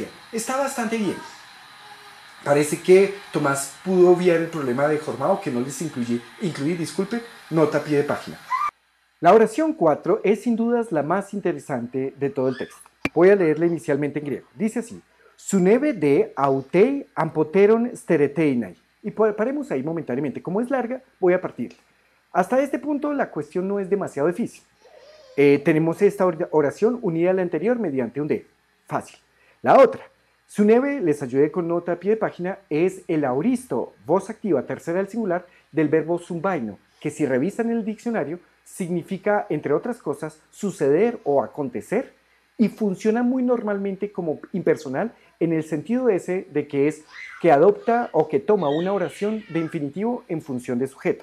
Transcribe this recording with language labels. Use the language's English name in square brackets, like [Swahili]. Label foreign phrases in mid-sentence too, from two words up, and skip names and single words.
[Spanish] Está bastante bien. Parece que Tomás pudo obviar el problema de Jormao, que no les incluí, disculpe, nota a pie de página. La oración 4 es sin dudas la más interesante de todo el texto. Voy a leerla inicialmente en griego. Dice así: [Greek] Συνέβη δὲ αὐτῇ ἀμφοτέρων στερηθῆναι. [Spanish] Y paremos ahí momentáneamente. Como es larga, voy a partirla. Hasta este punto la cuestión no es demasiado difícil. Tenemos esta oración unida a la anterior mediante un de. Fácil. La otra. Suneve, les ayudé con nota a pie de página, es el auristo, voz activa tercera del singular, del verbo zumbaino, que si revisan el diccionario, significa, entre otras cosas, suceder o acontecer, y funciona muy normalmente como impersonal en el sentido ese de que es que adopta o que toma una oración de infinitivo en función de sujeto.